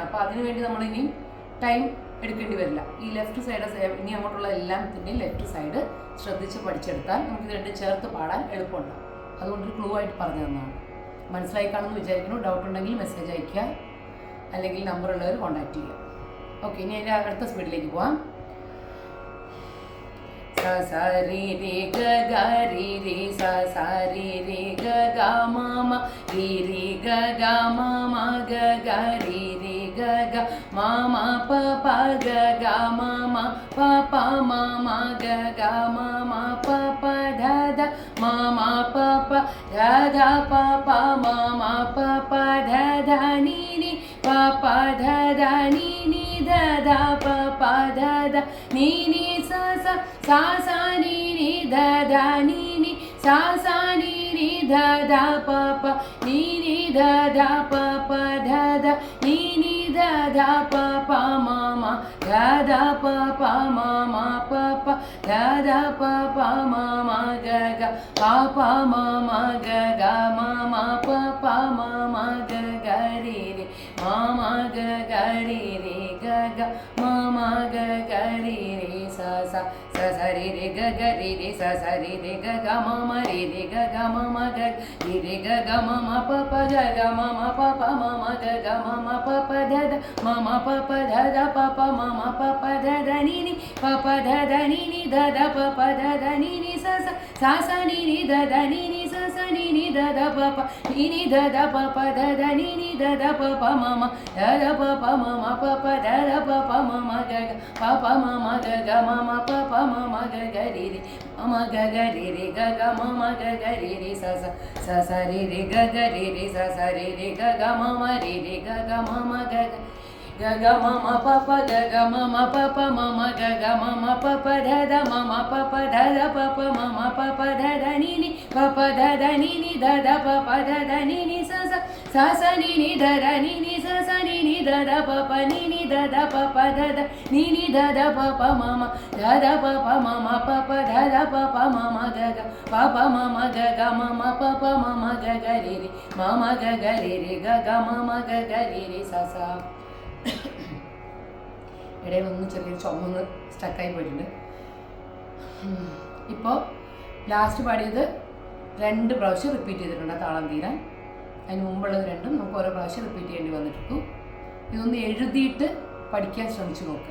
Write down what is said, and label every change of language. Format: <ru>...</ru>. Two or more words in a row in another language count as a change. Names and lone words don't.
<ml>അപ്പോൾ അതിനുവേണ്ടി നമ്മൾ ഇനിയും ടൈം എടുക്കേണ്ടി വരില്ല. ഈ</ml> <en>left side</en> <ml>ഇനി അങ്ങോട്ടുള്ള എല്ലാത്തിൻ്റെയും</ml> <en>left side</en> <ml>ശ്രദ്ധിച്ച് പഠിച്ചെടുത്താൽ നമുക്ക് രണ്ടും ചേർത്ത് പാടാൻ എളുപ്പമുണ്ടാകും. അതുകൊണ്ടൊരു ക്ലൂ ആയിട്ട് പറഞ്ഞു തന്നതാണ്. മനസ്സിലായി കാണുമെന്ന് വിചാരിക്കുന്നു. ഡൗട്ട് ഉണ്ടെങ്കിൽ മെസ്സേജ് അയയ്ക്കുക, അല്ലെങ്കിൽ നമ്പറുള്ളവർ കോൺടാക്ട് ചെയ്യുക. ഓക്കെ, ഇനി അതിൻ്റെ അടുത്ത സ്പീഡിലേക്ക് പോവാം. sa sa ri ri ga ga ri ri sa sa ri ri ga ga ma ma ri ri ga ga ma ma ga ga ri ri ga ga ma ma pa pa ga ga ma ma pa pa ma ma ga ga ma ma pa pa dha dha ma ma pa pa dha dha pa pa ma ma pa pa dha dha ni ni pa pa dha dha ni ni dha dha pa pa dha dha ni ni sa sa sa sa ni ni dha dha ni ni sa sa ni ni dha dha pa pa ni ni dha dha pa pa dha dha ni ni dha dha pa pa ma ma dha dha pa pa ma ma pa pa dha dha pa pa ma ma ga ga pa pa ma ma ga ga ma ma pa pa ma ma ga ga ri ri ma ma ga ga ri ri ga ga ma ma ga ga ri ri sa sa sa sa ri ri ga ga ri ri sa sa ri ri ga ga ma ma ri ri ga ga ma ma ga ri ri ga ga ma ma pa pa ga ga ma ma pa pa ma ma ga ga ma ma pa pa dha dha ma ma pa pa dha dha pa pa ma ma pa pa dha dha ni ni pa pa dha dha ni ni dha dha pa pa dha dha ni ni sa sa sa sa ni ni dha dha ni ni sa sa ni ni da da pa pa ni ni da da pa pa da da ni ni da da pa pa mama da da pa pa mama pa pa da da pa pa mama ga ga pa pa mama ga ga mama pa pa mama ga ga re re mama ga ga re re ga ga mama ga ga re re sa sa sa sa re re ga ga re re sa sa re re ga ga mama re re ga ga mama ga ga ga ga mama papa ga ga mama papa mama ga ga mama papa da da mama papa da da papa mama papa da da ni ni papa da da ni ni da da papa da da ni ni sa sa sa sa ni ni da da ni ni sa sa ni ni da da papa ni ni da da papa da da ni ni da da papa mama da da papa mama papa da da papa mama ga ga papa mama ga ga mama papa mama ga ga re re mama ga ga re re ga ga mama ga ga re re sa sa ഇടയിലൊന്നും ചെറിയൊരു ചുമന്ന് സ്റ്റക്കായി പോയിട്ടുണ്ട്. ഇപ്പോൾ ലാസ്റ്റ് പാടിയത് 2 പ്രാവശ്യം റിപ്പീറ്റ് ചെയ്തിട്ടുണ്ട് താളം തീരാൻ. അതിന് മുമ്പുള്ളത് രണ്ടും നമുക്ക് ഓരോ പ്രാവശ്യം റിപ്പീറ്റ് ചെയ്യേണ്ടി വന്നിട്ടുള്ളൂ. ഇതൊന്ന് എഴുതിയിട്ട് പഠിക്കാൻ ശ്രമിച്ചു നോക്കുക.</ml>